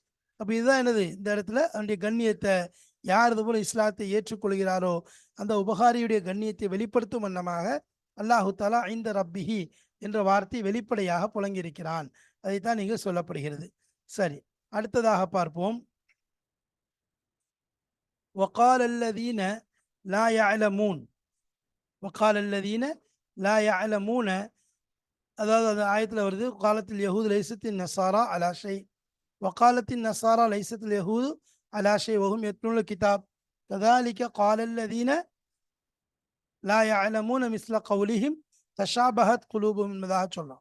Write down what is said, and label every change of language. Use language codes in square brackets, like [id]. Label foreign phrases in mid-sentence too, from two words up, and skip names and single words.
[ta] அப்போ இதுதான் என்னது, இந்த இடத்துல அவனுடைய கண்ணியத்தை யார் இது போல இஸ்லாத்தை ஏற்றுக்கொள்கிறாரோ அந்த உபகாரியுடைய கண்ணியத்தை வெளிப்படுத்தும் வண்ணமாக அல்லாஹு தாலா இந்த ரப்பிஹி என்ற வார்த்தை வெளிப்படையாக புழங்கியிருக்கிறான். அதைத்தான் இங்கு சொல்லப்படுகிறது. சரி, அடுத்ததாக பார்ப்போம். [ar] وقال الذين لا يعلمون. وقال الذين لا يعلمون. [ta] அதாவது அந்த ஆயத்தில் வருது, [ar] وقالت اليهود ليست النصارى على شيء وقالت النصارى ليست اليهود على شيء وهم يتلون الكتاب كذلك قال الذين لا يعلمون مثل قولهم تشابهت قلوبهم [ta] என்பதாக சொல்லலாம்.